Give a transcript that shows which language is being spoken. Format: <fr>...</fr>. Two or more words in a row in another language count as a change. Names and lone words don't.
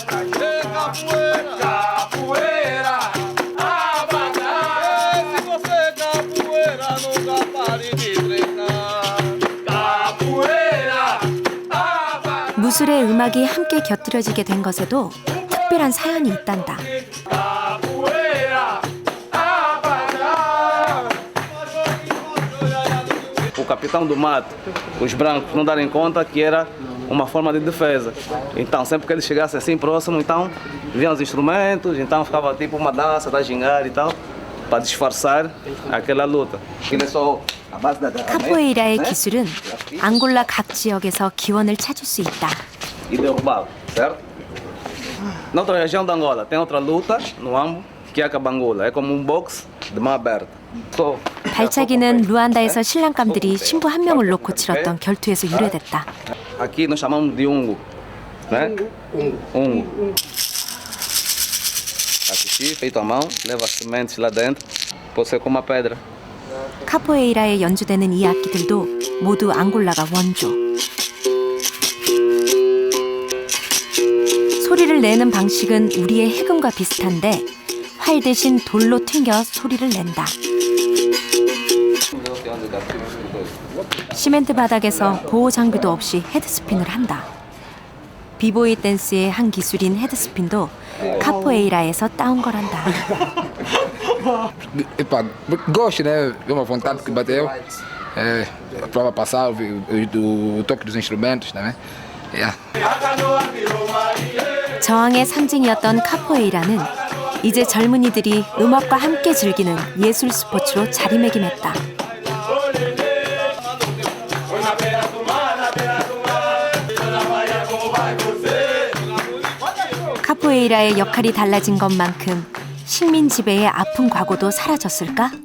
<ko>무술의 음악이 함께 곁들여지게 된 것에도 특별한 사연이 있단다.</ko> <pt>O capitão do mato, os brancos não darem conta que era uma forma de defesa. Então, sempre que eles chegassem assim próximo, então vinham os instrumentos, então ficava tipo uma dança da gingada e tal, para disfarçar aquela luta. Aquilo é só a base da</pt> <ko>카포에이라의 기술은 앙골라 각 지역에서 기원을 찾을 수 있다.</ko> <pt>e derrubá-lo, certo? Na outra região da Angola tem outra luta no Ambo, que é a cabangula. É como um boxe de mão aberta. Só</pt> <ko>발차기는 루안다에서 신랑감들이 신부 한 명을 놓고 치렀던 결투에서 유래됐다.</ko> <pt>aqui nós chamamos de ungo, né? Ungo. Aqui feito à mão, leva as sementes lá dentro, pode ser como uma pedra.</pt> <ko>카포에이라에 연주되는 이 악기들도 모두 앙골라가 원조. 소리를 내는 방식은 우리의 해금과 비슷한데 활 대신 돌로 튕겨 소리를 낸다. 시멘트 바닥에서 보호 장비도 없이 헤드스핀을 한다. 비보이 댄스의 한 기술인 헤드스핀도 카포에이라에서 따온 거란다.</ko> <pt>Epá, gosto, né? É uma vontade que bateu. É, a prova passar, o toque dos instrumentos, né? Yeah.</pt> <ko>저항의 상징이었던 카포에이라는 이제 젊은이들이 음악과 함께 즐기는 예술 스포츠로 자리매김했다. 카포에이라의 역할이 달라진 것만큼 식민 지배의 아픈 과거도 사라졌을까?</ko>